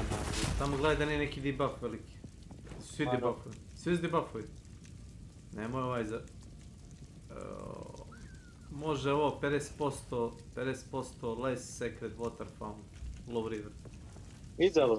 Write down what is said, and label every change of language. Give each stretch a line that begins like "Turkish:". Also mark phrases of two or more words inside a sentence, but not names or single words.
Bosnian: Samo gledaj da nije neki debuff veliki. Svi debuffuju. Svi debuffuju. Nemoj ovaj za... Može ovo
English: 50% less secret water found. Low river.
Bosnian: Izabrao.